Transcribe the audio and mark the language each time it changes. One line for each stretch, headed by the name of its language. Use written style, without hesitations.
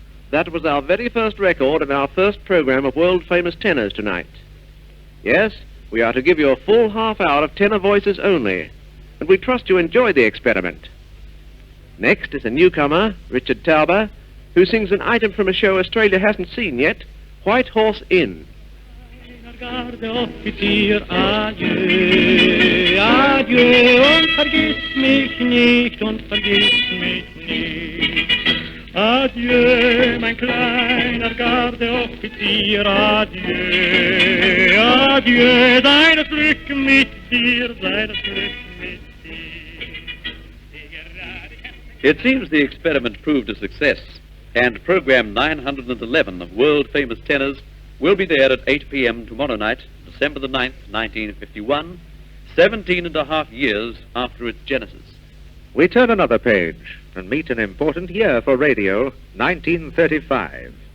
English: That was our very first record and our first program of world-famous tenors tonight. Yes, we are to give you a full half hour of tenor voices only, and we trust you enjoyed the experiment. Next is a newcomer, Richard Tauber, who sings an item from a show Australia hasn't seen yet, White Horse Inn.
German: Adieu, adieu, und vergiss mich nicht, und vergiss mich nicht. Adieu, mein kleiner Gardeoffizier, adieu, adieu, sei das Glück mit dir, sei das Glück mit dir.
English: It seems the experiment proved a success, and program 911 of world-famous tenors will be there at 8 p.m. tomorrow night, December the 9th, 1951, 17 and a half years after its genesis. We turn another page and meet an important year for radio, 1935.